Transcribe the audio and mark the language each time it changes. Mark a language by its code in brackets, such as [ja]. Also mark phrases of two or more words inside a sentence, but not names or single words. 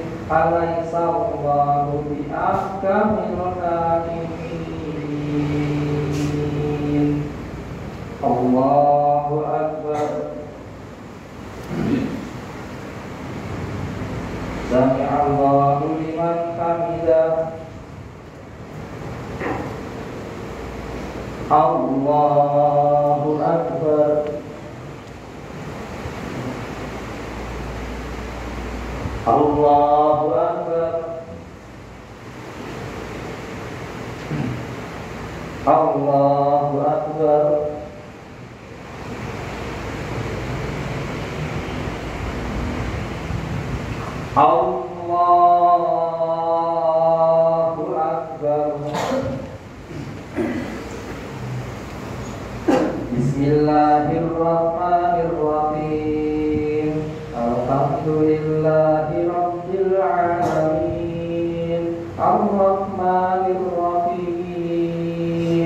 [ar] أليس الله بأحكم الحاكمين. الله أكبر. سمع الله لمن حمده. الله أكبر. الله أكبر. الله أكبر. الله أكبر. بسم الله الرحمن الرحيم. الحمد لله رب العالمين. الرحمن الرحيم.